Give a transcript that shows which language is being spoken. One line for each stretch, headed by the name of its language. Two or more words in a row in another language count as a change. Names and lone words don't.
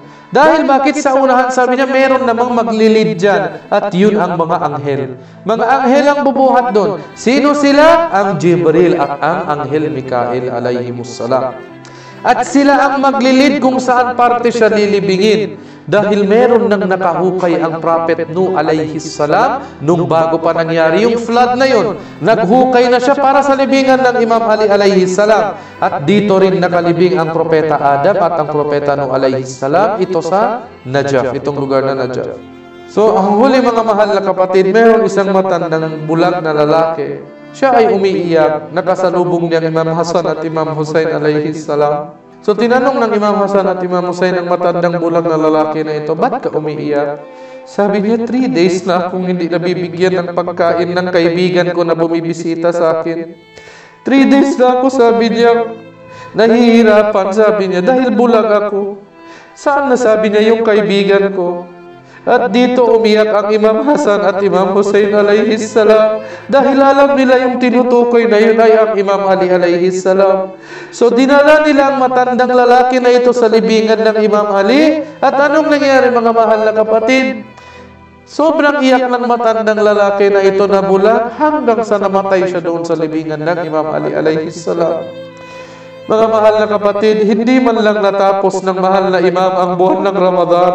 Filipino: Dahil bakit sa unahan, sabi niya, meron namang maglilid dyan at yun ang mga anghel. Mga anghel ang bubuhat doon. Sino sila? Ang Jibril at ang anghel Mikael alayhimussalam. At sila ang maglilid kung saan parte siya lilibingin. Dahil meron nang nakahukay ang Prophet Nuh
Arabic: عليه السلام
Filipino: nung bago pa nangyari yung flood na yun. Naghukay na siya para sa libingan ng Imam Ali
Arabic: عليه السلام.
Filipino: At dito rin nakalibing ang Propeta Adam at ang Propeta Nuh
Arabic: عليه السلام.
Filipino: Ito sa Najaf, itong lugar na Najaf. So, ang huli mga mahal na kapatid, meron isang matandang bulag na lalaki. Siya ay umiiyak, nakasalubong niya Imam Hasan at Imam Hussein
Arabic: عليه السلام.
Filipino: So tinanong ng Imam Hasan at Imam Hussein ang matandang bulag na lalaki na ito, ba't ka umiiyak? Sabi niya, 3 days na akong hindi nabibigyan ng pagkain ng kaibigan ko na bumibisita sa akin. 3 days na ako, sabi niya, nahihirapan, sabi niya, dahil bulag ako. Saan na sabi niya yung kaibigan ko? At dito umiyak ang Imam Hasan at Imam Hussein
Arabic: عليه السلام
Filipino: dahil alam nila yung tinutukoy na yun ay ang Imam Ali
Arabic: عليه السلام.
Filipino: So dinala nila ang matandang lalaki na ito sa libingan ng Imam Ali. At anong nangyari mga mahal na kapatid? Sobrang iyak ng matandang lalaki na ito na bulag hanggang sa namatay siya doon sa libingan ng Imam Ali
Arabic: عليه السلام.
Filipino: Mga mahal na kapatid, hindi man lang natapos ng mahal na imam ang buwan ng Ramadan.